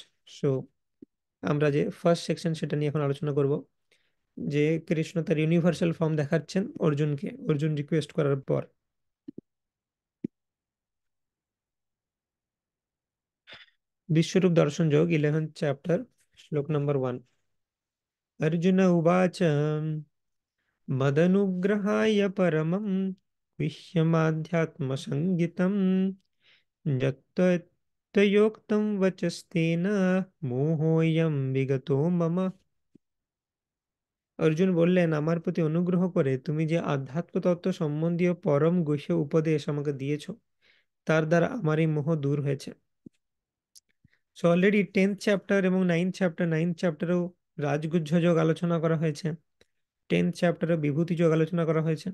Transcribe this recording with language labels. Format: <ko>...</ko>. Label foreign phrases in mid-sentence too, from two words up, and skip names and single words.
<bn>সো আমরা যে</bn> <en>first section</en> <bn>সেটা নিয়ে এখন আলোচনা করব, যে কৃষ্ণ তার</bn> <en>universal form</en> <bn>দেখাচ্ছেন অর্জুনকে অর্জুন রিকোয়েস্ট করার পর। বিশ্বরূপ দর্শন যোগ 11th চ্যাপ্টার, শ্লোক নম্বর 1।</bn> <sa>अर्जुन उवाच मदनुग्रहाय परमं गुह्यमाध्यात्मसंज्ञितम् यत्त्वयोक्तं वचस्तेन मोहोऽयं विगतो मम।</sa> <bn>অর্জুন বললেন, আমার প্রতি অনুগ্রহ করে তুমি যে আধ্যাত্ম তত্ত্ব সম্বন্ধীয় পরম গুহ্য উপদেশ আমাকে দিয়েছো, তার দ্বারা আমার এই মোহ দূর হয়েছে।</bn> <en>so already</en> <bn>10th চ্যাপ্টার এবং 9th চ্যাপ্টারেও রাজগুহ্য যোগ আলোচনা করা হয়েছে, 10th চ্যাপ্টারে বিভূতি যোগ আলোচনা করা হয়েছে।</bn>